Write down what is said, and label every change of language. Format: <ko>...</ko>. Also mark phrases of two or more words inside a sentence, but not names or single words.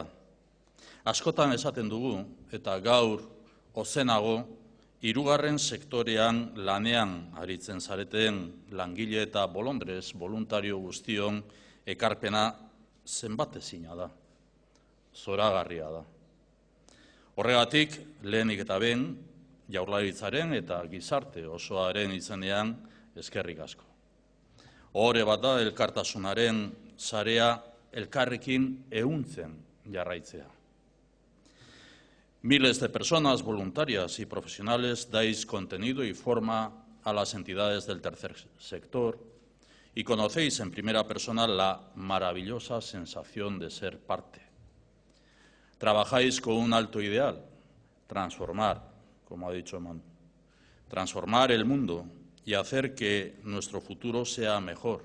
<eu>Askotan esaten dugu, eta gaur ozenago, hirugarren sektorean lanean aritzen zareten langile eta bolondrez, voluntario guztion ekarpena zenbatezina da, zoragarria da. Horregatik, lehenik eta behin, Jaurlaritzaren eta gizarte osoaren izenean eskerrik asko. Ohore bat da elkartasunaren sarea elkarrekin ehuntzen jarraitzea.</eu> <es>Miles de personas voluntarias y profesionales dais contenido y forma a las entidades del tercer sector y conocéis en primera persona la maravillosa sensación de ser parte. Trabajáis con un alto ideal, transformar, como ha dicho Manu, transformar el mundo y hacer que nuestro futuro sea mejor.</es>